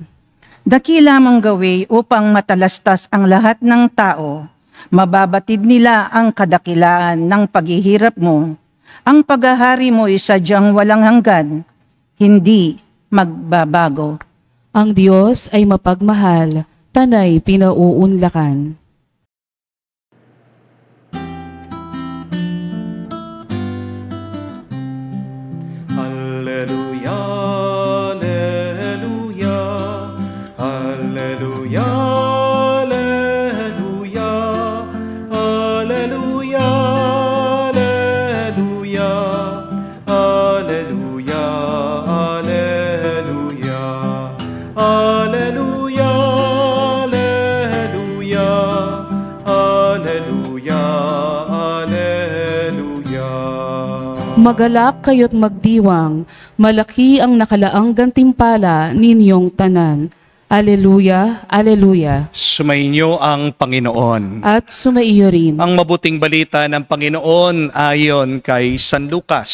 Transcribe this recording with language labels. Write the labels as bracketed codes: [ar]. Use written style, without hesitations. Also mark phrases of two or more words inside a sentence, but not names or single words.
[tl] Dakila mong gawi upang matalastas ang lahat ng tao. Mababatid nila ang kadakilaan ng paghihirap mo. Ang paghahari mo ay sadyang walang hanggan, hindi magbabago. Ang Diyos ay mapagmahal, tanay pinauunlakan. [la] Alleluia, alleluia, alleluia, alleluia, alleluia, alleluia, alleluia, alleluia, alleluia, alleluia, alleluia, alleluia. [tl] Magalak kayo't magdiwang, malaki ang nakalaang gantimpala ninyong tanan. [la] Aleluya, aleluya. [tl] Sumainyo ang Panginoon. At sumaiyo rin. Ang mabuting balita ng Panginoon ayon kay San Lucas.